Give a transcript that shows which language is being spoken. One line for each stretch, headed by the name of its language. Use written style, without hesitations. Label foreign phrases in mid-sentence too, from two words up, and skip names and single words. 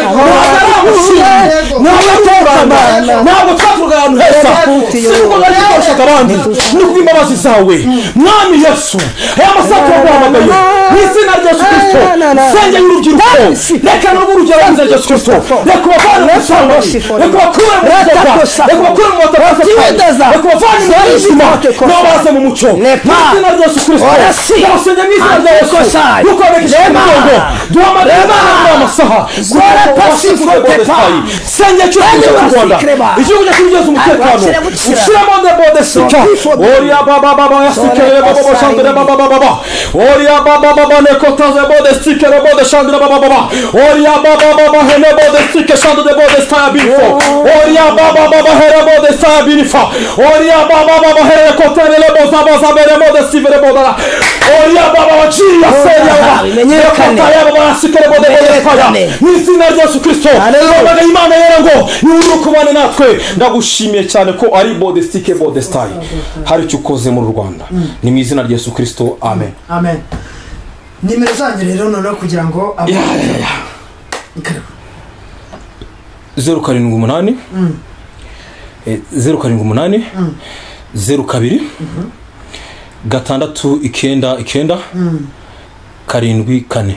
Kinyarwanda: ntabwo twavuga ahantu heza siko bari gukoresha abandi nuko imbabazi zawe mwami Yesu aya masaha twaguhamagaye mu izina rya Yesu Kristo senge y'urubyiruko reka n'urugero rwa Yesu Kristo reka ubavane mu ishyamba reka ubakure mu butaka reka ubakure mu butaka reka ubavane mu buzima n'abaza mu mucyo mu izina rya Yesu Kristo ndabasenge mu izina rya Yesu yuko abegesha umugongo duhamagare Imana muri aya masaha senge cy'u Rwanda igihugu cyacu kigeze umutekano ushyiramo de bodesika oriya baba baba yasikere baba shandere baba oria baba nekotaze bode stikere bode shandere baba oria baba hele bode stike shandere bode staya bifo oria baba hele bode staya bifa oria baba hele kotere boza boza bere bode sivere boda oria baba chia seria nekotaye baba sikere bode staya n'izina rya Yesu Kristo baba Imana yerango yurukubane natwe ndagushimiye cyane ko ari bode stike bode staya hari cyo ukoze mu Rwanda ni mu izina rya Yesu Kristo amen amen. Nimero zanjye rero noneho kugira ngo 078 078 02 gatandatu ikenda karindwi kane.